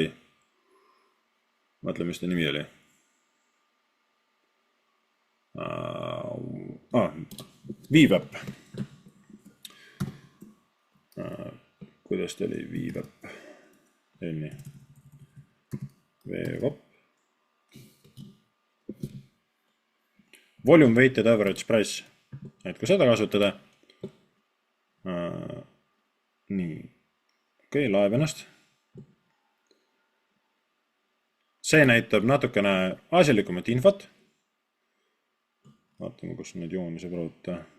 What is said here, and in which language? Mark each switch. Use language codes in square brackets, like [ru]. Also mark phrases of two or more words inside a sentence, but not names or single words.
[et] Mõtlen, mis ta nimi oli. VWAP. Kuidas ta oli VWAP? Nii. VWAP. [en] Volume weighted average price. [et] Et kui seda kasutada. Nii. Okei, laeb ennast. See näitab natukene asjalikumat infot. Vaatame, kus need jooni saab rõhuta.